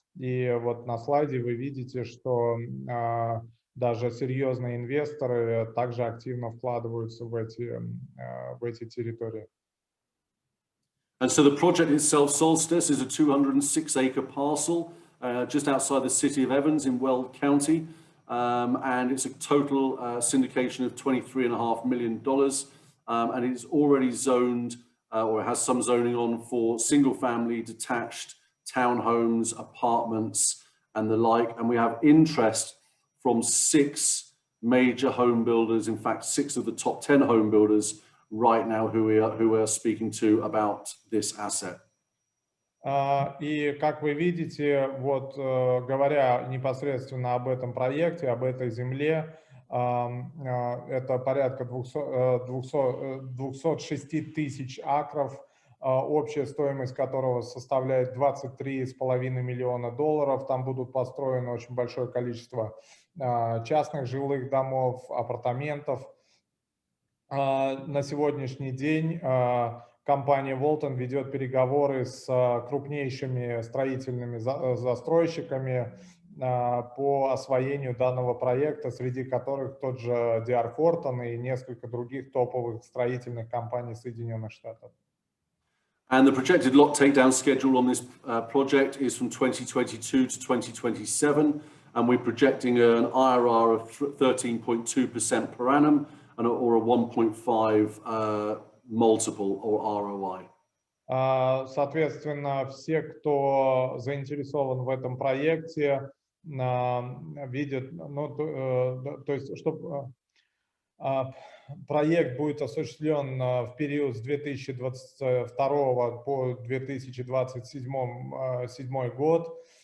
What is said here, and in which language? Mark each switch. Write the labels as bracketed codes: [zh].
[ru] И вот на слайде вы видите, что даже серьезные инвесторы также активно вкладываются в эти территории. [en] And so the project itself, Solstice, is a 206-acre parcel just outside the city of Evans in Weld County. And it's a total syndication of $23.5 million. And it's already zoned, or has some zoning on, for single-family, detached townhomes, apartments, and the like. And we have interest from 6 major home builders, in fact, 6 of the top 10 home builders right now who we are speaking to about this asset. [ru] И как вы видите, вот говоря непосредственно об этом проекте, об этой земле, это порядка 206 тысяч акров, общая стоимость которого составляет $23,5 миллиона. Там будут построены очень большое количество частных жилых домов, апартаментов. На сегодняшний день компания Walton ведет переговоры с крупнейшими строительными застройщиками по освоению данного проекта, среди которых тот же D.R. Horton и несколько других топовых строительных компаний Соединенных Штатов. [en] And the projected lot takedown schedule on this project is from 2022 to 2027, and we're projecting an IRR of 13.2% per annum, or a 1.5 multiple or ROI. [ru] Соответственно, все, кто заинтересован в этом проекте, видят, ну, то есть, чтобы проект будет осуществлен в период с 2022 по 2027 год.